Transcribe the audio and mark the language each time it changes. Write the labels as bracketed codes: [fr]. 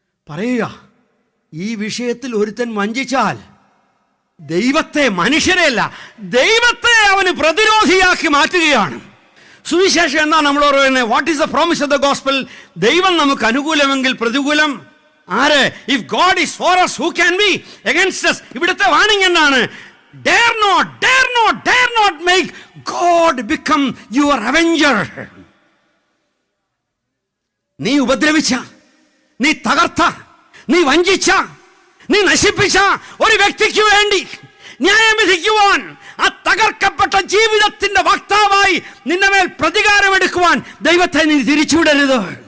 [ml] പറയുക, ഈ വിഷയത്തിൽ ഒരുത്തൻ വഞ്ചിച്ചാൽ ദൈവത്തെ, മനുഷ്യരെയല്ല ദൈവത്തെ അവന് പ്രതിരോധിയാക്കി മാറ്റുകയാണ്. സുവിശേഷം എന്താ നമ്മളോട് പറയുന്നത്? [en] What is the promise of the gospel? [ml] ദൈവം നമുക്ക് അനുകൂലമെങ്കിൽ പ്രതികൂലം ആര്? [en] If God is for us, who can be against us? [ml] ഇവിടുത്തെ വാണിംഗ് എന്താണ്? [en] Dare not make God become your avenger. [ml] നീ ഉപദ്രവിച്ച, നീ തകർത്ത, നീ വഞ്ചിച്ച, നീ നശിപ്പിച്ച ഒരു വ്യക്തിക്ക് വേണ്ടി ന്യായം വിധിക്കുവാൻ, ആ തകർക്കപ്പെട്ട ജീവിതത്തിന്റെ വക്താവായി നിന്റെ മേൽ പ്രതികാരമെടുക്കുവാൻ ദൈവത്തെ നീ തിരിച്ചുവിടരുത്.